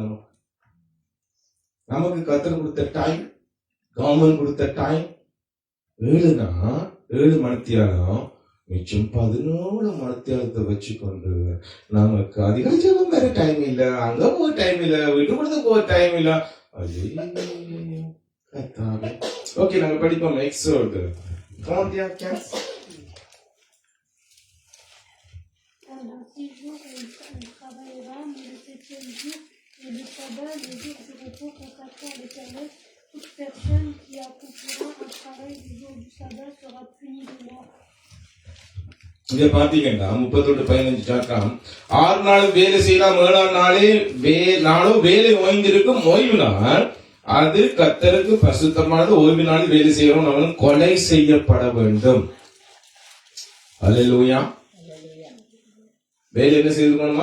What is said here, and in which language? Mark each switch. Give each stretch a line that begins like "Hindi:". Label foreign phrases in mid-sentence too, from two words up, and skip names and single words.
Tamil: நமக்கு கர்த்தர் கொடுத்த டைம், கவர்மெண்ட் கொடுத்த டைம் 7 மணித்தியாலம். மிச்சம் 17 மணித்தியாலத்தை வச்சுக்கொண்டு நமக்கு அதிகாரம் வேற டைம் இல்ல, அங்க போக டைம் இல்ல, வீட்டு கொடுத்து போக டைம் இல்ல. ஓகே, நாங்க படிப்போம். எக்ஸோடு
French: Pendant 6 jours, il travaillera, mais le 7e jour est le sabbat, le jour du repos consacré à l'Éternel. Toute personne qui accomplira un travail du jour du sabbat sera punie de mort.
Tamil: இங்க பாத்தீங்கன்னா 38:15 6 நாள் வேலை செய்யலாம், 7ஆம் நாளோ வேலை ஓய்ந்திருக்கும் ஓய்வு நாள். அது கர்த்தருக்கு பரிசுத்தமானது. ஓய்வு நாள் வேலை செய்யறோம் அவனும் கொலை செய்யப்பட வேண்டும். அல்லேலூயா. வேலை என்ன செய்திருக்கணுமா?